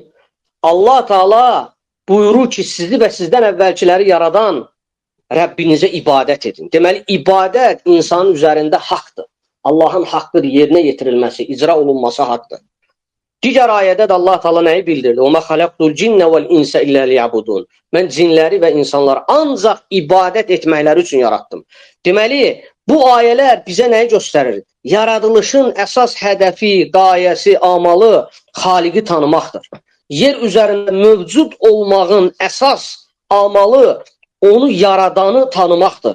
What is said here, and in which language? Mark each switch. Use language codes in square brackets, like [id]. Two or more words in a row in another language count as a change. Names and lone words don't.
[az] Allah Teala buyurur ki, sizi və sizdən əvvəlkiləri yaradan Rəbbinizə ibadət edin. Deməli, ibadət insanın üzərində haqdır. Allahın haqqıdır, yerinə yetirilməsi, icra olunması haqqdır. Digər ayədə də Allah Teala nəyi bildirdi? [ar] وَمَا خَلَقْتُ الْجِنَّ وَالْاِنْسَ إِلَّا لِيَعْبُدُونَ. [az] Mən cinləri və insanları ancaq ibadət etməkləri üçün yaratdım. Deməli, bu ayələr bizə nəyi göstərir? Yaradılışın əsas hədəfi, qayəsi, amalı Xaliqi tanımaqdır. Yer üzərində mövcud olmağın əsas amalı onu yaradanı tanımaqdır.